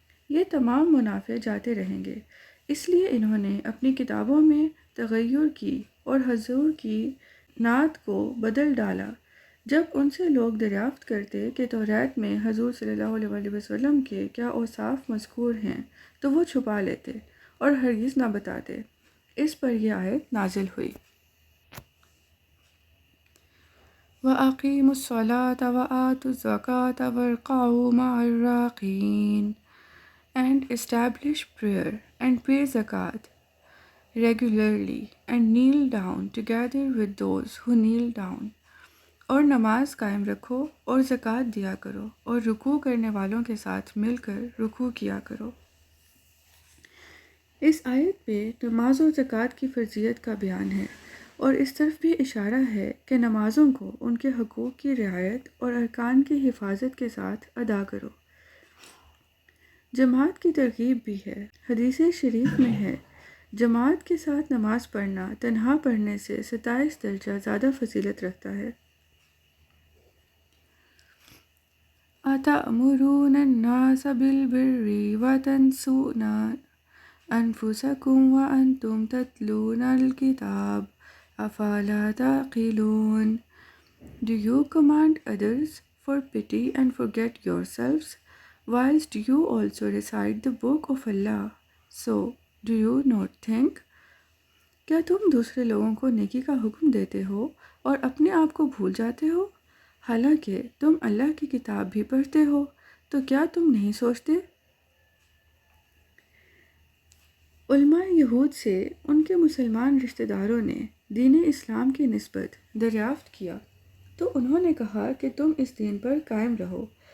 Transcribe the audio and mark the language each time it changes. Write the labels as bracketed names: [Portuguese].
[Urdu] یہ تمام منافع جاتے رہیں گے۔ اس لیے انہوں نے اپنی کتابوں میں تغیر کی اور حضور کی نعت کو بدل ڈالا۔ جب ان سے لوگ دریافت کرتے کہ توریت میں حضور صلی اللہ علیہ وسلم کے کیا اوصاف مذکور ہیں تو وہ چھپا لیتے اور ہرگز نہ بتاتے۔ اس پر یہ آیت نازل ہوئی۔ [Arabic] وَأَقِیمُوا الصَّلَاةَ وَآتُوا الزَّکَاةَ وَارْکَعُوا مَعَ الرَّاکِعِینَ. [English] And establish prayer and pay zakat regularly and kneel down together with those who kneel down. [Urdu] اور نماز قائم رکھو اور زکوٰۃ دیا کرو اور رکوع کرنے والوں کے ساتھ مل کر رکوع کیا کرو۔ اس آیت پہ نماز اور زکوٰۃ کی فرضیت کا بیان ہے، اور اس طرف بھی اشارہ ہے کہ نمازوں کو ان کے حقوق کی رعایت اور ارکان کی حفاظت کے ساتھ ادا کرو۔ جماعت کی ترغیب بھی ہے۔ حدیث شریف میں ہے، جماعت کے ساتھ نماز پڑھنا تنہا پڑھنے سے 27 درجہ زیادہ فضیلت رکھتا ہے۔ [Arabic] أَتَأْمُرُونَ النَّاسَ بِالْبِرِّ وَتَنْسَوْنَ أَنفُسَكُمْ وَأَنْتُمْ تَتْلُونَ الْكِتَابَ أَفَلَا تَعْقِلُونَ. [English] Do you command others for pity and forget yourselves, whilst you also recite the book of Allah? So, do you not think? [Urdu] کیا تم دوسرے لوگوں کو نیکی کا حکم دیتے ہو اور اپنے آپ کو بھول جاتے ہو؟ حالانکہ تم اللہ کی کتاب بھی پڑھتے ہو، تو کیا تم نہیں سوچتے؟ علماء یہود سے ان کے مسلمان رشتہ داروں نے دین اسلام کی نسبت دریافت کیا تو انہوں نے کہا کہ تم اس دین پر قائم رہو،